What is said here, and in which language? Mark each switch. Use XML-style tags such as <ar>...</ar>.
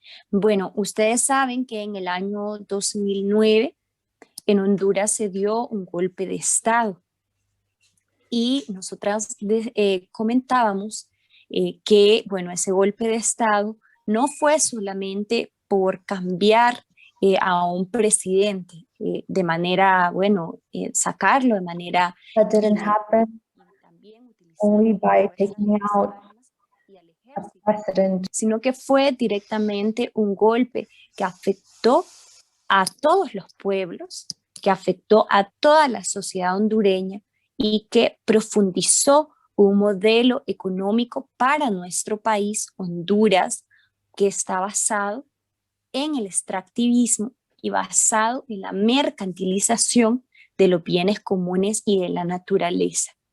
<es>Bueno, ustedes saben que en el año 2009 en Honduras se dio un golpe de Estado y nosotras comentábamos que, bueno, ese golpe de Estado no fue solamente por cambiar a un presidente de manera, bueno, sacarlo de manera...</es> <en>That didn't happen only by taking out a president,</en> <es>sino que fue directamente un golpe que afectó a todos los pueblos, que afectó a toda la sociedad hondureña y que profundizó un modelo económico para nuestro país, Honduras, que está basado en el extractivismo y basado en la mercantilización de los bienes comunes y de la naturaleza.</es>